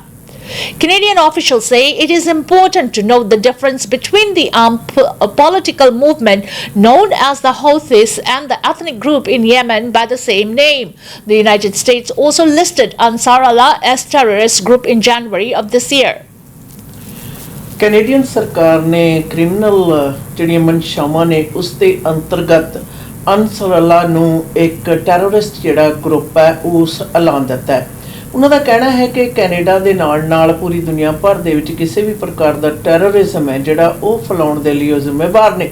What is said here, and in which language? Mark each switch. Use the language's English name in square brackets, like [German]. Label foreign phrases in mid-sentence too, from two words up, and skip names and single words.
[English] Canadian officials say it is important to note the difference between the political movement known as the Houthis and the ethnic group in Yemen by the same name. The United States also listed Ansar Allah as terrorist group in January of this year. [Punjabi] Canadian ਸਰਕਾਰ ਨੇ ਕ੍ਰਿਮਿਨਲ ਜਿਹੜੀਆਂ ਮਨਸ਼ਾਵਾਂ ਨੇ ਉਸ ਦੇ ਅੰਤਰਗਤ ਅੰਸਰ ਅੱਲਾ ਨੂੰ ਇੱਕ ਟੈਰਰਿਸਟ ਜਿਹੜਾ ਗਰੁੱਪ ਹੈ ਉਸ ਐਲਾਨ ਦਿੱਤਾ ਹੈ। ਉਹਨਾਂ ਦਾ ਕਹਿਣਾ ਹੈ ਕਿ ਕੈਨੇਡਾ ਦੇ ਨਾਲ ਪੂਰੀ ਦੁਨੀਆ ਭਰ ਦੇ ਵਿੱਚ ਕਿਸੇ ਵੀ ਪ੍ਰਕਾਰ ਦਾ ਟੈਰਰਿਜ਼ਮ ਹੈ ਜਿਹੜਾ ਉਹ ਫੈਲਾਉਣ ਦੇ ਲਈ ਉਹ ਜ਼ਿੰਮੇਵਾਰ ਨੇ।